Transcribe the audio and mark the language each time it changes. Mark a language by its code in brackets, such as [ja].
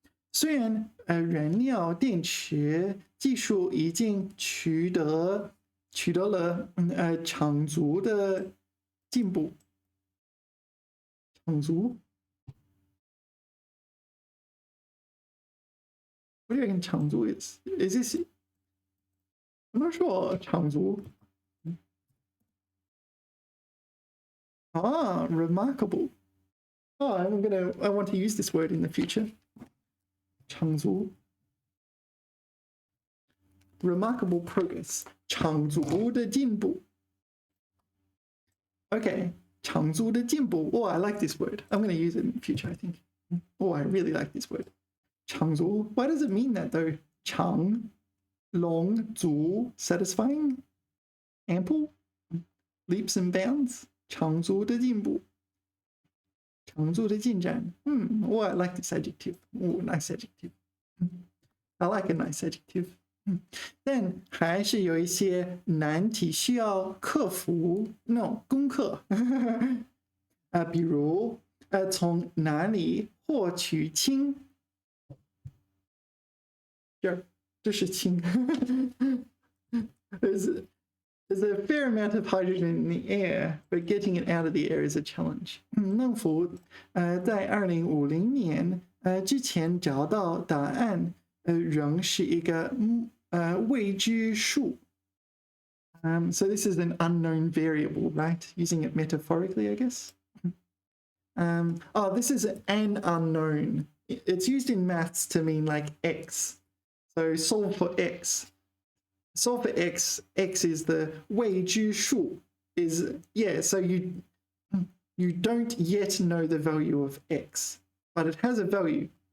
[zh] 虽然燃料电池技术已经取得了长足的进步，长足。 [en] What do you reckon 长足 is? Is this? I'm not sure. 长足. Remarkable. Oh, I want to use this word in the future. [zh] 长足. [en] Remarkable progress. [zh] 长足的进步. [en] Okay. [zh] 长足的进步. [en] Oh, I like this word. I'm going to use it in the future, I think. Oh, I really like this word. [zh] 长足. [en] Why does it mean that though? 长, long, 足, satisfying, ample, leaps and bounds. [zh] 长足的进步.长足的进展. [en] Oh, I like this adjective. Oh, nice adjective. I like a nice adjective. [zh] 但还是有一些难题需要克服，功课。比如从哪里获取氢？这是氢。 [en] There's a fair amount of hydrogen in the air, but getting it out of the air is a challenge. [zh] 能否在2050年之前找到答案，仍是一个未知数。 [en] So this is an unknown variable, right? Using it metaphorically, I guess. This is an unknown. it's used in maths to mean like x. So solve for x. Solve for x. X is the 未知数.Is, yeah, so you don't yet know the value of x, but it has a value.